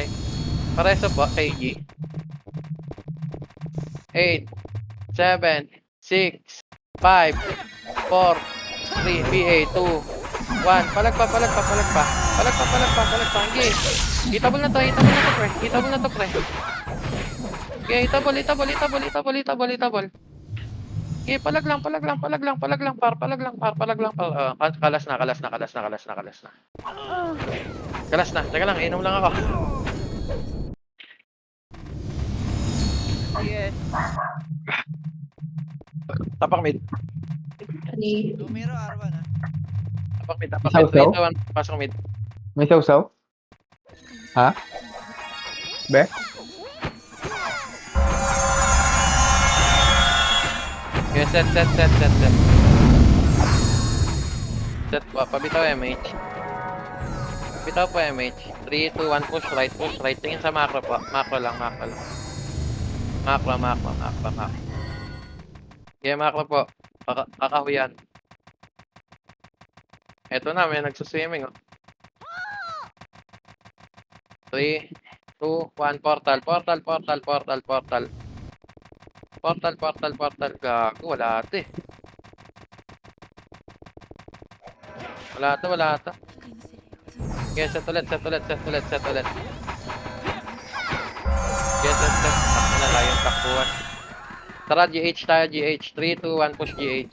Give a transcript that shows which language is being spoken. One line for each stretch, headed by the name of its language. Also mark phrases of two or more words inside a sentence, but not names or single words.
Filipino: Pareso po, KG. 8, 7, 6, 5, 4, 3, PA, 2, 1. Palag pa, palag pa, palag pa. Palag pa, palag pa, palag pa. Okay. Hitable na to, hitable na to, pre. Hitable na to, pre.
English: Okay, hitable, hitable, hitable, hitable, hitable, hitable.
Filipino: Okay, palag lang, palag lang, palag lang, palag lang, palag lang, palag lang, kalas na, kalas na, kalas na, kalas na, kalas na. Kalas na, teka lang, inom lang ako. Sige. Tapak mid, Lumiro, Arwan ha. tapak mid, tapak Isaw, mid. 3, 2, 1, pasok mid. May sausaw? Ha? Be?
English: Okay, set, set, set, set, set.
Filipino: Set po, pabitaw MH. Pabitaw po MH. 3, 2, 1,
English: push right.
Filipino: Tingin sa macro po. Macro lang, macro lang.
English: Macro, macro, macro, macro.
Filipino: Okay, macro po. Kakahuyan. Eto na, may nagsuswimming, oh.
English: 3, 2, 1, portal, portal, portal, portal, portal. Portal, portal, portal.
Filipino: Gago, wala ata eh. Wala ata, wala ata. Okay, set ulit, set ulit, set ulit, set ulit.
English: Okay, set, set.
Filipino: Takbo na lang yung takbuhan. Tara, GH tayo, GH. 3, 2, 1, push GH.